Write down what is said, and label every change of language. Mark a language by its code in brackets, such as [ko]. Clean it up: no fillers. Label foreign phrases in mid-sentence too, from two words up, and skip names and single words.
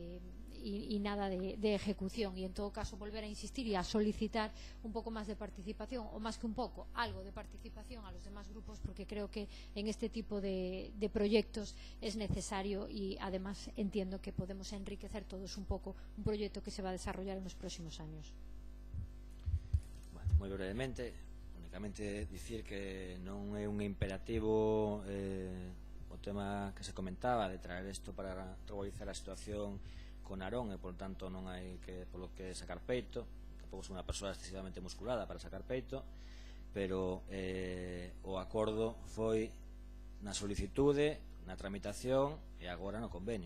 [es] de ejecución, y en todo caso volver a insistir y a solicitar un poco más de participación, o más que un poco, algo de participación a los demás grupos, porque creo que en este tipo de proyectos es necesario, y además entiendo que podemos enriquecer todos un poco un proyecto que se va a desarrollar en los próximos años. Bueno, [gl] moi brevemente, únicamente dicir que non é un imperativo o tema que se comentaba de traer isto para regularizar a situación con Narón, e por tanto non hai que polo que sacar peito. Tampouco sou unha persoa excesivamente musculada para sacar peito, pero o acordo foi na solicitude, na tramitación e agora no convenio.